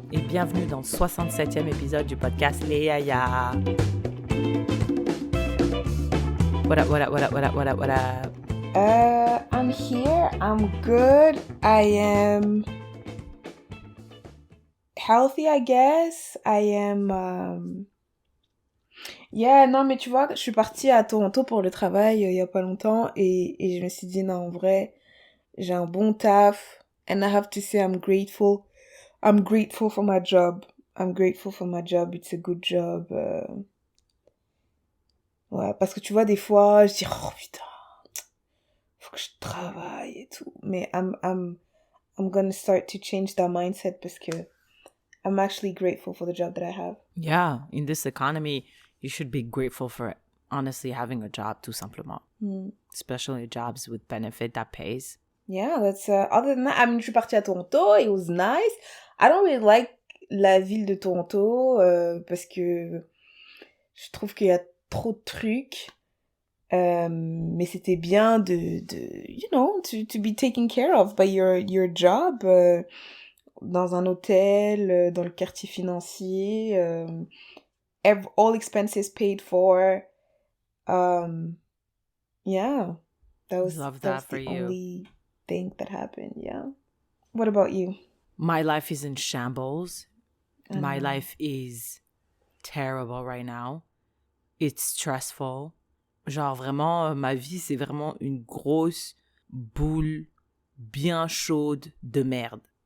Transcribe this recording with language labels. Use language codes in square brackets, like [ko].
[fr] Et bienvenue dans le 67e épisode du podcast Les Yaya. [en] What up, what up, what up, what up, what up, what up? I'm here. I'm good. I am healthy, I guess. I am... [fr] Yeah, non, mais tu vois, je suis partie à Toronto pour le travail il y a pas longtemps et je me suis dit, non, en vrai, j'ai un bon taf. [en] And I have to say I'm grateful. I'm grateful for my job. I'm grateful for my job. It's a good job. [fr] Ouais, parce que tu vois, des fois, je dis, oh putain, faut que je travaille et tout. [en] Mais I'm gonna start to change that mindset [fr] parce que [en] I'm actually grateful for the job that I have. Yeah, in this economy, you should be grateful for honestly having a job, [fr] tout simplement. [en] Especially jobs with benefit that pays. Yeah, that's other than that, I mean, [fr] je suis partie à Toronto, [en] it was nice. I don't really like [fr] la ville de Toronto parce que je trouve qu'il y a trop de trucs. Mais c'était bien de [en] you know, to be taken care of by your job [fr] dans un hôtel, dans le quartier financier, [en] all expenses paid for. Yeah, that was Love that for the you. only thing that happened. Yeah. What about you? My life is in shambles. I My know. life is terrible right now. It's stressful. [fr] Genre vraiment, ma vie, c'est vraiment une grosse boule bien chaude de merde.